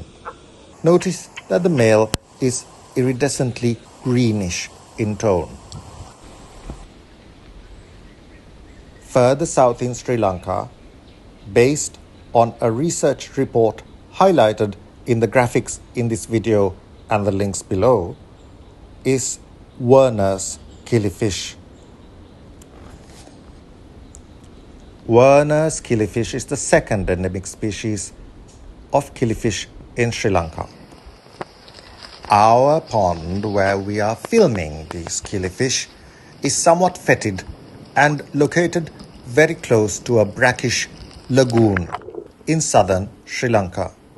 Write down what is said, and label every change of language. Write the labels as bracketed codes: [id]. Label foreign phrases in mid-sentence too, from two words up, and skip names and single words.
[en] Notice that the male is iridescently greenish in tone. Further south in Sri Lanka, based on a research report highlighted in the graphics in this video and the links below, is Werner's killifish. Werner's killifish is the second endemic species of killifish in Sri Lanka. Our pond where we are filming these killifish is somewhat fetid and located very close to a brackish lagoon in southern Sri Lanka.